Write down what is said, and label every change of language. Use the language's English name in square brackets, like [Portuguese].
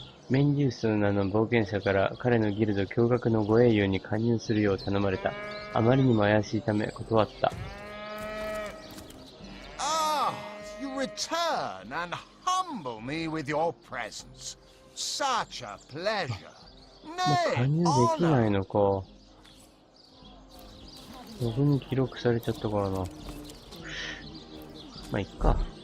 [Japanese] メンデュースの名の冒険者から彼のギルド驚愕の護衛友に加入するよう頼まれた。あまりにも怪しいため断った。 [English] Ah, you return and humble me with your presence. Such a pleasure. [Japanese] もう加入できないのか。ログに記録されちゃったからな。まあ、いっか。